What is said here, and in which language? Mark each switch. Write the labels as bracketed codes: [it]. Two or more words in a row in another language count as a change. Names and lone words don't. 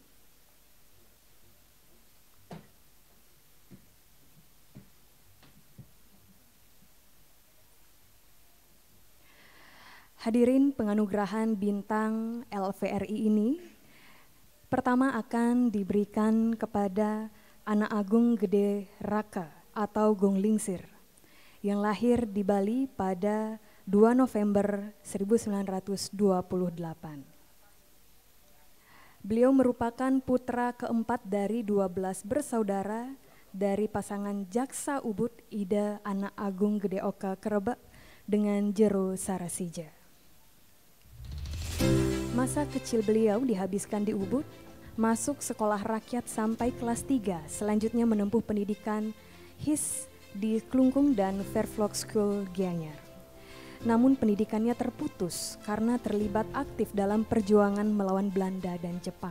[id] Hadirin, penganugerahan Bintang LVRI ini pertama akan diberikan kepada Anak Agung Gede Raka atau Gong Lingsir yang lahir di Bali pada 2 November 1928. Beliau merupakan putra keempat dari 12 bersaudara dari pasangan Jaksa Ubud Ida Anak Agung Gede Oka Kerebak dengan Jero Sarasija. Masa kecil beliau dihabiskan di Ubud, masuk sekolah rakyat sampai kelas 3, selanjutnya menempuh pendidikan HIS di Klungkung dan Vervlog School Gianyar. Namun pendidikannya terputus karena terlibat aktif dalam perjuangan melawan Belanda dan Jepang.